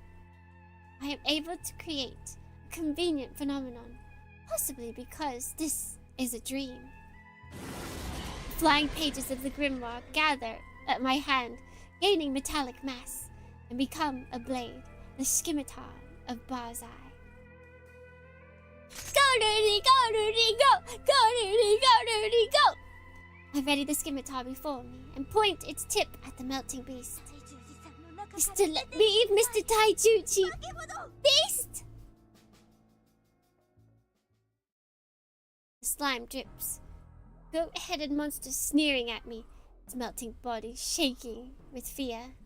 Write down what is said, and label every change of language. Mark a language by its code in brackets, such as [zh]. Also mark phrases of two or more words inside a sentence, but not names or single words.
[en] I am able to create a convenient phenomenon, possibly because this is a dream. The flying pages of the grimoire gather at my hand, gaining metallic mass, and become a blade, the scimitar of Barzai. Go, Ruri, go, Ruri, go! Go, Ruri, go, Ruri, go! I ready the scimitar before me and point its tip at the melting beast. Mr. Let me, Mr. Daijuji! Beast! The slime drips. Goat-headed monster sneering at me, its melting body shaking with fear.